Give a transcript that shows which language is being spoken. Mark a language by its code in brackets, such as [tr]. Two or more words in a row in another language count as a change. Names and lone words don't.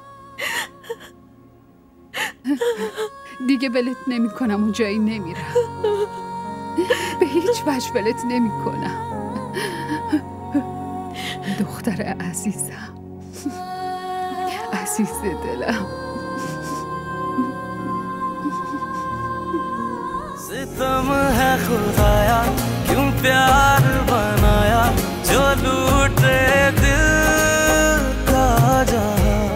[fa] دیگه ولت نمی کنم و جایی نمیرم. به هیچ وجه ولت نمی کنم. دختر عزیزم، عزیز دلم. [hi] सितम है खुदाया क्यों प्यार बनाया जो लूटे दिल का जहां